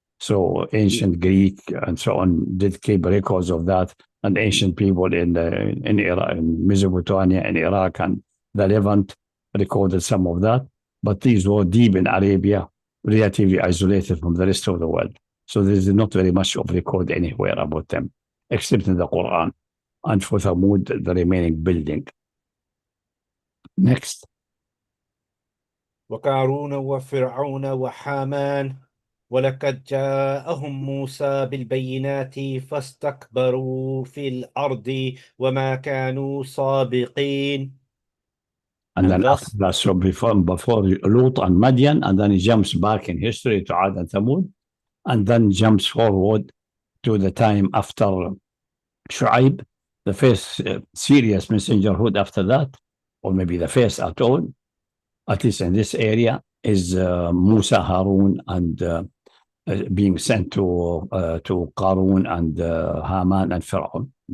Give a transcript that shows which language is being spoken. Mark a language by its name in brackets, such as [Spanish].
[English] So ancient Greek and so on did keep records of that, and ancient people in Iraq, in Mesopotamia, in Iraq, and the Levant recorded some of that. But these were deep in Arabia, relatively isolated from the rest of the world. So there is not very much of record anywhere about them, except in the Quran, and for Thamud, the remaining building. Next. [Arabic] وقارون وفرعون وحامان ولقد جاءهم موسى بالبينات فاستكبروا في الأرض وما كانوا سابقين. [English] And then after that, so before Lut and Madian, and then he jumps back in history to Ad and Thamud, and then jumps forward to the time after Shu'aib, the first serious messengerhood after that, or maybe the first at all, at least in this area, is Musa, Harun, and being sent to Qarun and Haman and Pharaoh.